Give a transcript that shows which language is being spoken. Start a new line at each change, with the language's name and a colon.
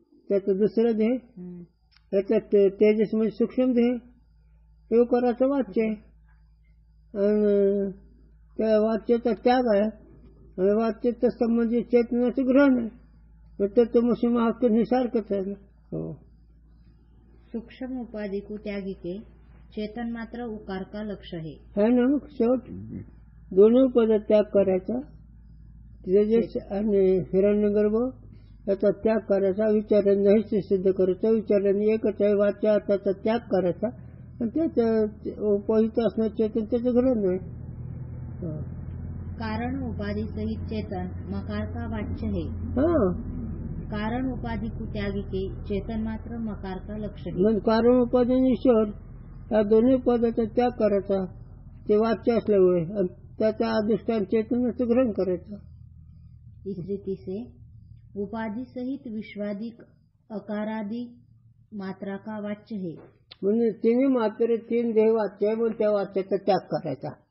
Marathi: त्याचं दुसरं देह, त्याच्यात तेजस म्हणजे सूक्ष्म देह, हे उकाराचं वाच्य आहे। आणि त्या वाच्याचा त्याग आहे आणि वाच्याचा संबंधित चेतनाचं ग्रहण आहे। त्याचं मशी महावाक्य निसारखंच आहे ना।
Hindi: सूक्ष्म उपाधि को त्यागी के चेतन मात्र उकार का लक्ष्य है
Marathi: ना? मग शेवट दोन्ही उपाधी त्याग करायचा, तेजस आणि हिरण्यगर्भ याचा त्याग करायचा, विचाराने नाहीच सिद्ध करायचं, विचाराने एकच आहे वाच्या त्याचा त्याग करायचा आणि त्याचं उपहित असणार चेतन त्याचं ग्रहण आहे।
Hindi: कारण उपाधि सहित चेतन मकार का वाच्य है। कारण उपाधि को त्यागी के चेतन मात्र मकार का लक्ष्य है।
Marathi: कारण उपाधि ईश्वर या दोन्ही उपाध्याचा त्याग करायचा, ते वाच्य असल्यामुळे, आणि त्याचा अधिष्ठान चेतनाचं ग्रहण करायचं।
Hindi: इस रीति से उपाधि सहित विश्वादिक अकारादि मात्रा का वाच्य है।
Marathi: म्हणजे तिन्ही मात्र तीन देह वाच्य आहे, म्हणून त्या वाच्याचा त्याग करायचा।